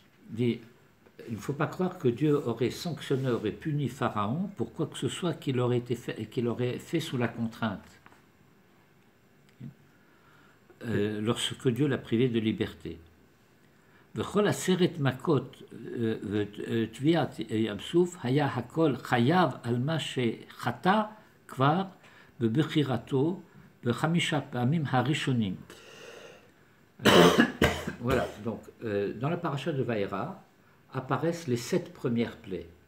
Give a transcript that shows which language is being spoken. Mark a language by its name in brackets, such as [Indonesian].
[French] Dit, il ne faut pas croire que Dieu aurait sanctionné, aurait puni Pharaon pour quoi que ce soit qu'il aurait fait sous la contrainte. Lorsque Dieu l'a privé de liberté. [Hebrew] וכל עשרת מכות תביעת ים סוף היה הכל חייב על מה שחטא כבר בבחירתו בחמישה פעמים הראשונים. [French] Voilà, donc dans la paracha de Vaïra apparaissent les 7 premières plaies.